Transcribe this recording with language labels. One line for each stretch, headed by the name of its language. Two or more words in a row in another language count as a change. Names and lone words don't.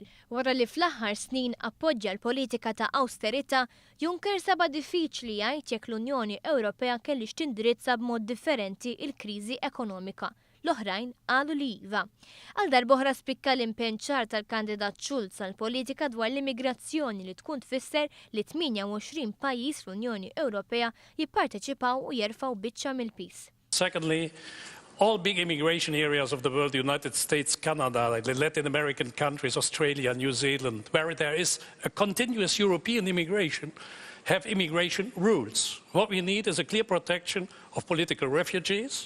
Maltese: Wara li fl-aħħar snin appoġġja l-politika ta' awsterità, Juncker seba' diffiċli jgħid jekk l-Unjoni Ewropea kellix tindirizza b'mod differenti il-kriżi ekonomika. L-oħrajn qalu li iva. Għal darb'oħra spikka l-impenn ċar tal-kandidat Schulz għal politika dwar l-immigrazzjoni li tkun tfisser li 28 pajjiż fl-Unjoni Ewropea jipparteċipaw u jerfgħu biċċa mill-pis.
English: Secondly, all big immigration areas of the world, the United States, Canada, the Latin American countries, Australia, New Zealand, where there is a continuous European immigration, have immigration rules. What we need is a clear protection of political refugees.